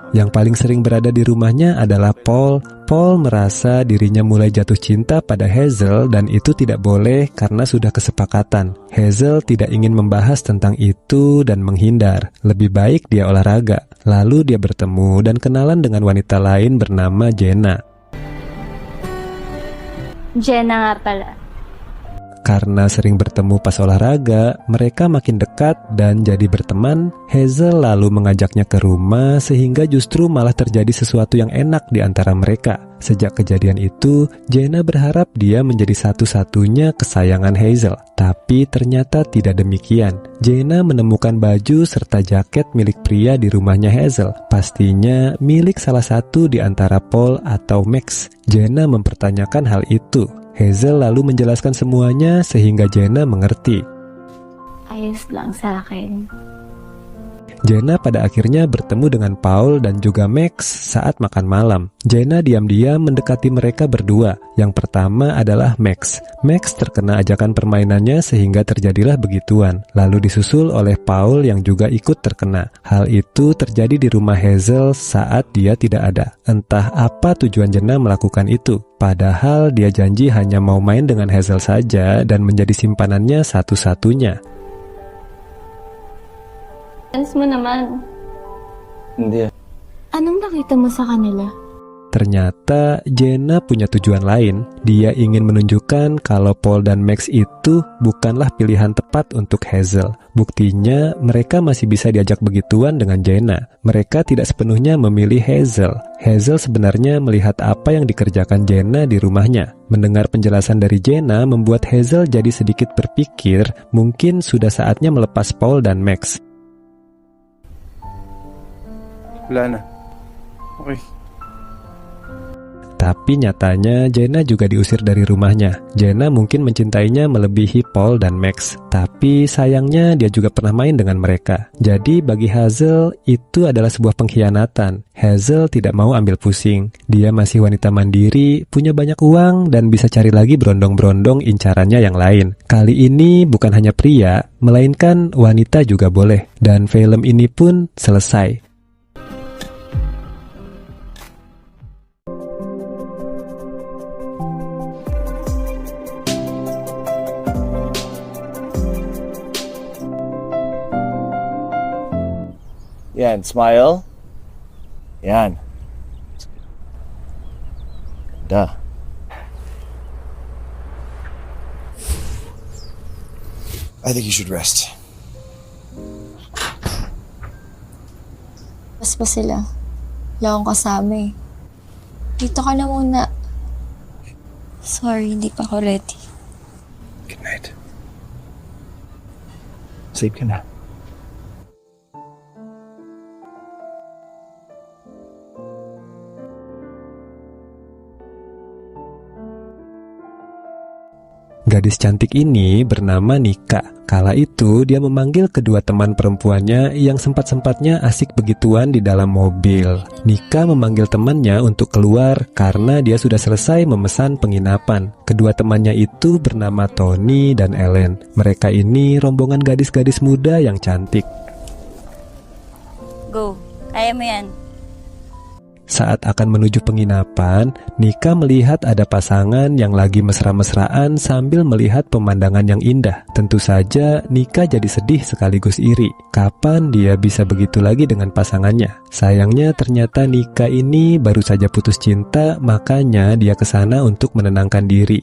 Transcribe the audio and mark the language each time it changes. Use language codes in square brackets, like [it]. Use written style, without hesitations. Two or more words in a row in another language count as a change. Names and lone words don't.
[id] Yang paling sering berada di rumahnya adalah Paul. Paul merasa dirinya mulai jatuh cinta pada Hazel dan itu tidak boleh karena sudah kesepakatan. Hazel tidak ingin membahas tentang itu dan menghindar. Lebih baik dia olahraga. Lalu dia bertemu dan kenalan dengan wanita lain bernama Jenna. [tl] Jenna nga pala. [id] Karena sering bertemu pas olahraga, mereka makin dekat dan jadi berteman. Hazel lalu mengajaknya ke rumah sehingga justru malah terjadi sesuatu yang enak di antara mereka. Sejak kejadian itu, Jenna berharap dia menjadi satu-satunya kesayangan Hazel. Tapi ternyata tidak demikian. Jenna menemukan baju serta jaket milik pria di rumahnya Hazel. Pastinya milik salah satu di antara Paul atau Max. Jenna mempertanyakan hal itu. Hazel lalu menjelaskan semuanya sehingga Jenna mengerti. [tl] Ayos lang sa akin. [id] Jenna pada akhirnya bertemu dengan Paul dan juga Max saat makan malam. Jenna diam-diam mendekati mereka berdua. Yang pertama adalah Max. Max terkena ajakan permainannya sehingga terjadilah begituan. Lalu disusul oleh Paul yang juga ikut terkena. Hal itu terjadi di rumah Hazel saat dia tidak ada. Entah apa tujuan Jenna melakukan itu. Padahal dia janji hanya mau main dengan Hazel saja dan menjadi simpanannya satu-satunya. [tl] Fans mo naman. Hindi. Anong nakita mo sa kanila? [id] Ternyata Jenna punya tujuan lain. Dia ingin menunjukkan kalau Paul dan Max itu bukanlah pilihan tepat untuk Hazel. Buktinya mereka masih bisa diajak begituan dengan Jenna. Mereka tidak sepenuhnya memilih Hazel. Hazel sebenarnya melihat apa yang dikerjakan Jenna di rumahnya. Mendengar penjelasan dari Jenna membuat Hazel jadi sedikit berpikir mungkin sudah saatnya melepas Paul dan Max. [tl] Wala na. Okay. [id] Tapi nyatanya Jenna juga diusir dari rumahnya. Jenna mungkin mencintainya melebihi Paul dan Max. Tapi sayangnya dia juga pernah main dengan mereka. Jadi bagi Hazel itu adalah sebuah pengkhianatan. Hazel tidak mau ambil pusing. Dia masih wanita mandiri, punya banyak uang, dan bisa cari lagi berondong-berondong incarannya yang lain. Kali ini bukan hanya pria, melainkan wanita juga boleh. Dan film ini pun selesai. [tl] Yan, smile. Yan. Ganda. [en] I think you should rest. [tl] Pas pa sila. Wala akong kasama eh. Dito ka na muna. Sorry, hindi pa ako ready. [en] Good night. [tl] Sleep ka na. [id] Gadis cantik ini bernama Nika. Kala itu dia memanggil kedua teman perempuannya yang sempat-sempatnya asik begituan di dalam mobil. Nika memanggil temannya untuk keluar karena dia sudah selesai memesan penginapan. Kedua temannya itu bernama Tony dan Ellen. Mereka ini rombongan gadis-gadis muda yang cantik. [tl] Go, kaya mo yan. [id] Saat akan menuju penginapan, Nika melihat ada pasangan yang lagi mesra-mesraan sambil melihat pemandangan yang indah. Tentu saja Nika jadi sedih sekaligus iri. Kapan dia bisa begitu lagi dengan pasangannya? Sayangnya ternyata Nika ini baru saja putus cinta, makanya dia ke sana untuk menenangkan diri.